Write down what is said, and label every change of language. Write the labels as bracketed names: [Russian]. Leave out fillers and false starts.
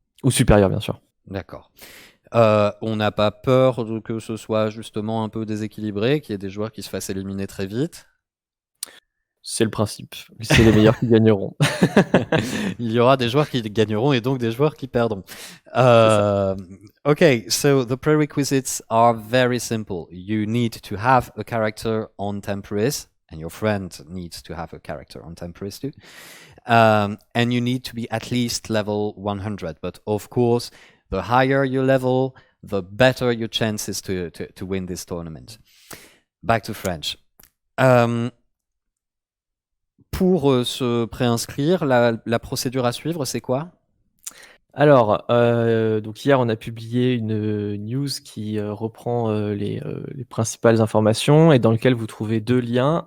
[French] Ou supérieur, bien sûr. D'accord. On n'a pas peur que ce soit justement un peu déséquilibré, qu'il y ait des joueurs qui se fassent éliminer très vite? C'est le principe. C'est les meilleurs qui gagneront. Il y aura des joueurs qui gagneront et donc des joueurs qui perdront. [English] Okay, so the prerequisites are very simple. You need to have a character on Temporis, and your friend needs to have a character on Temporis too. And you need to be at least level 100. But of course, the higher your level, the better your chances to win this tournament. Back to French. [French] Pour se préinscrire, la procédure à suivre, c'est quoi? Alors, donc hier, on a publié une news qui reprend les principales informations et dans lequel vous trouvez 2 liens.